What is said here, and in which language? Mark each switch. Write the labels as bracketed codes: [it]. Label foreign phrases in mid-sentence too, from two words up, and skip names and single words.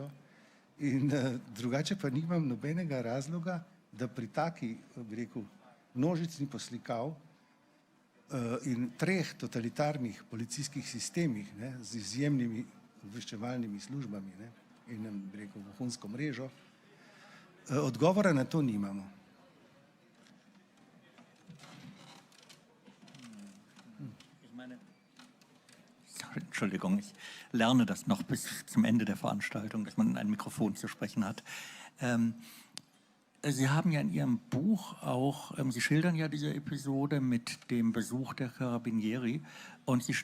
[sl] In drugače pa nimam nobenega razloga, da pri taki, bi rekel, množični poslikav in 3 totalitarnih policijskih sistemih, ne, z izjemnimi obveščevalnimi službami, ne, in bi rekel vohunsko mrežo. Odgovora na to nimamo. [de] Entschuldigung, ich lerne das noch bis zum Ende der Veranstaltung, dass man in ein Mikrofon zu sprechen hat. Sie haben ja in Ihrem Buch auch, Sie schildern ja diese Episode mit dem Besuch der Carabinieri und Sie